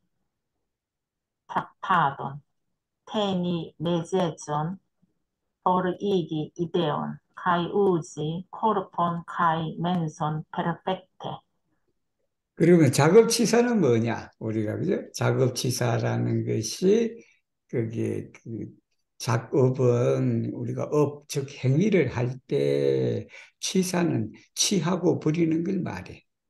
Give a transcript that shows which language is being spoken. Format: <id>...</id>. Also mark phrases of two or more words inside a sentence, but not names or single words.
<eo>traktadon, teni leĝejon, forigi ideon, kaj uzi korpon kaj menson perfekte.</eo> <ko>그러면 작업치사는 뭐냐? 우리가 그죠? 작업치사라는 것이 그게 그 작업은 우리가 업, 즉 행위를 할 때 치사는 취하고 버리는 걸 말해.</ko>